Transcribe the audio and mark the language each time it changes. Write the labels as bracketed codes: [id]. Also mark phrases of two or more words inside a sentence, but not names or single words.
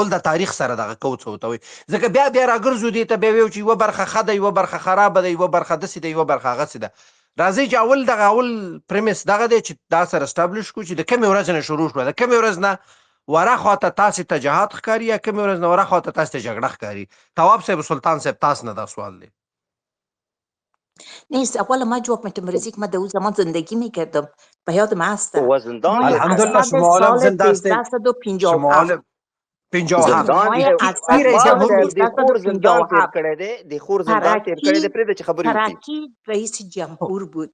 [ps] اول د تاریخ سره دغه کوو څه ورته وایي. ځکه بیا راګرځو دې ته بیا ویو چې یوه برخه ښه ده یوه برخه خرابه ده یوه برخه داسې ده یوه برخه هغسې ده. راځئ چې اول پریمس دغه دی چې دا سره اسټابلش کړو چې د کومې ورځې نه شروع شوه. د کومې ورځ نه ورا خواته تاسې ته جهاد ښکاري یا کومې ورځ نه ورا خواته تاسې ته جګړه ښکاري؟ تواب صاحب سلطان صاحب تاسو نه دا سوال دی. [fa] نیست. اولا ما جواب میتونم که من در اون زمان زندگی میکردم به یادم هستم. الحمدلله شما عالم زنده هستید. 1357 ترکی رئیس جمهور بود.